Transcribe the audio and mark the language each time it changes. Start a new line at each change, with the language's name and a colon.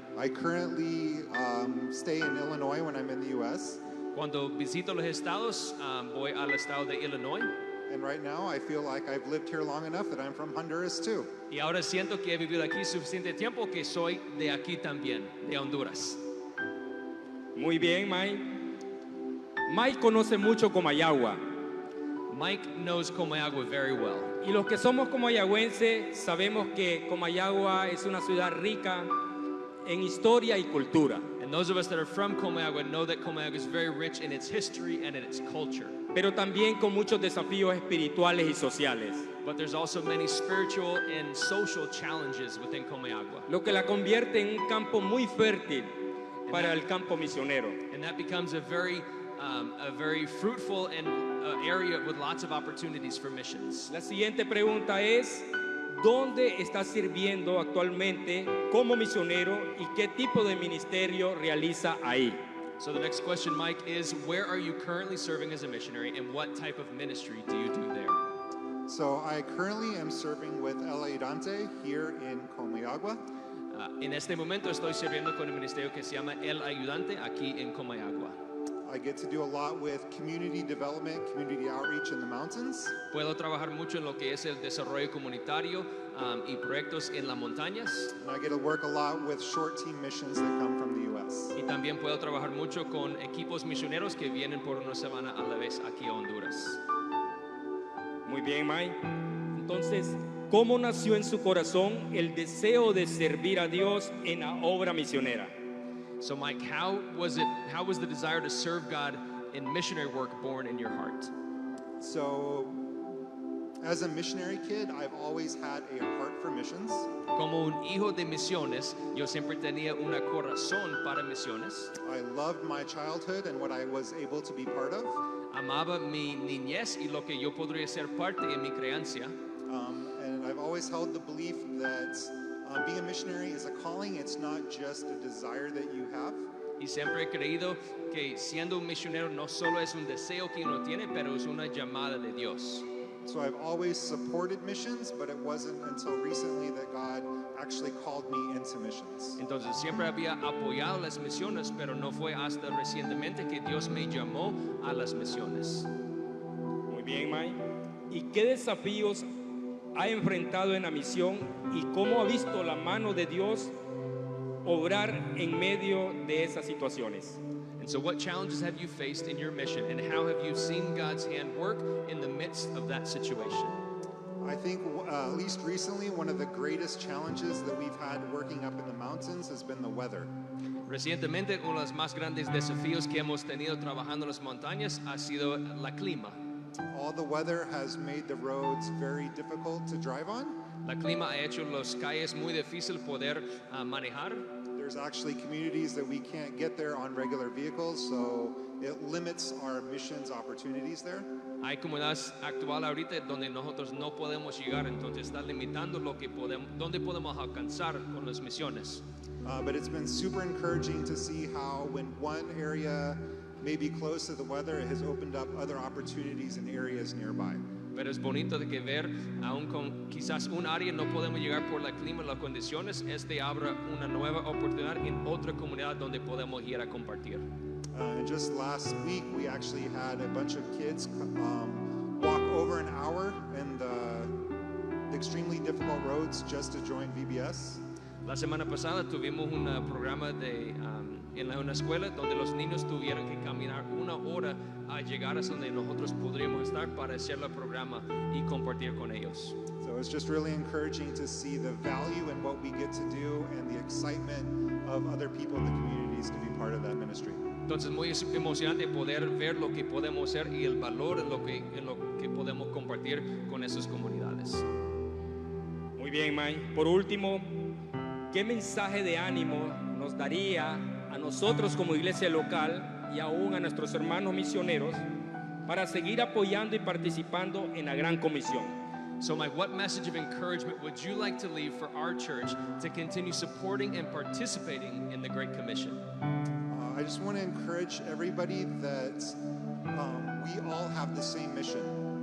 English: I currently stay in Illinois when I'm in the U.S.
Spanish: Cuando visito los estados, voy al estado de Illinois.
English: And right now, I feel like I've lived here long enough that I'm from Honduras too.
Spanish: Y ahora siento que he vivido aquí suficiente tiempo que soy de aquí también, de Honduras. Muy bien, Mike. Mike conoce mucho Comayagua.
English: Mike knows Comayagua very well.
Spanish: Y los que somos comayagüenses sabemos que Comayagua es una ciudad rica en historia y cultura.
English: And those of us that are from Comayagua know that Comayagua is very rich in its history and in its culture.
Spanish: Pero también con muchos desafíos espirituales y sociales,
English: But there's also many spiritual and social challenges within Comayagua.
Spanish: lo que la convierte en un campo muy fértil para el campo misionero.
English: And that becomes a very fruitful and area with lots of opportunities for missions.
Spanish: La siguiente pregunta es, ¿dónde está sirviendo actualmente como misionero y qué tipo de ministerio realiza ahí?
English: So the next question, Mike, is where are you currently serving as a missionary and what type of ministry do you do there? So I currently am serving with El Ayudante here in Comayagua.
Spanish: En este momento estoy sirviendo con el ministerio que se llama El Ayudante aquí en Comayagua.
English: I get to do a lot with community development, community outreach in the mountains.
Spanish: Puedo trabajar mucho en lo que es el desarrollo comunitario y proyectos en las montañas.
English: And I get to work a lot with short team missions that come from the U.S.
Spanish: Y también puedo trabajar mucho con equipos misioneros que vienen por una semana a la vez aquí a Honduras. Muy bien, Mike. Entonces, ¿cómo nació en su corazón el deseo de servir a Dios en la obra misionera?
English: So Mike, how was the desire to serve God in missionary work born in your heart? So, as a missionary kid, I've always had a heart for missions.
Spanish: Como un hijo de misiones, yo siempre tenía un corazón para misiones.
English: I loved my childhood and what I was able to be part of.
Spanish: Amaba mi niñez y lo que yo podría ser parte en mi crianza.
English: And I've always held the belief that being a missionary is a calling. It's not just a desire that you have.
Spanish: Y siempre he creído que siendo un misionero no solo es un deseo que uno tiene, pero es una llamada de Dios.
English: So I've always supported missions, but it wasn't until recently that God actually called me into missions.
Spanish: Entonces siempre había apoyado las misiones, pero no fue hasta recientemente que Dios me llamó a las misiones. Muy bien, Mike. ¿Y qué desafíos ha enfrentado en la misión y cómo ha visto la mano de Dios obrar en medio de esas situaciones?
English: And so what challenges have you faced in your mission, and how have you seen God's hand work in the midst of that situation? I think at least recently, one of the greatest challenges that we've had working up in the mountains has been the weather.
Spanish: Recientemente, uno de los más grandes desafíos que hemos tenido trabajando en las montañas ha sido la clima.
English: All the weather has made the roads very difficult to drive on.
Spanish: La clima ha hecho las calles muy difícil poder manejar.
English: There's actually communities that we can't get there on regular vehicles, so it limits our missions opportunities there.
Spanish: Hay comunidades actual ahorita donde nosotros no podemos llegar, entonces está limitando lo que podemos, donde podemos alcanzar con las misiones.
English: But it's been super encouraging to see how when one area may be close to the weather, it has opened up other opportunities in areas nearby.
Spanish: Pero es bonito de que ver, aún con quizás un área no podemos llegar por el clima y las condiciones, abra una nueva oportunidad en otra comunidad donde podemos ir a compartir.
English: And just last week, we actually had a bunch of kids walk over an hour in the extremely difficult roads just to join VBS.
Spanish: La semana pasada tuvimos un programa en una escuela donde los niños tuvieron que caminar una hora a llegar a donde nosotros podríamos estar para hacer el programa y compartir con ellos.
English: So it's just really encouraging to see the value in what we get to do and the excitement of other people in the communities to be part of that ministry.
Spanish: Entonces muy emocionante poder ver lo que podemos hacer y el valor en lo que podemos compartir con esas comunidades. Muy bien, Mike. Por último, ¿qué mensaje de ánimo nos daría a nosotros como iglesia local y aún a nuestros hermanos misioneros para seguir apoyando y participando en la gran comisión?
English: So Mike, what message of encouragement would you like to leave for our church to continue supporting and participating in the Great Commission? I just want to encourage everybody that we all have the same mission.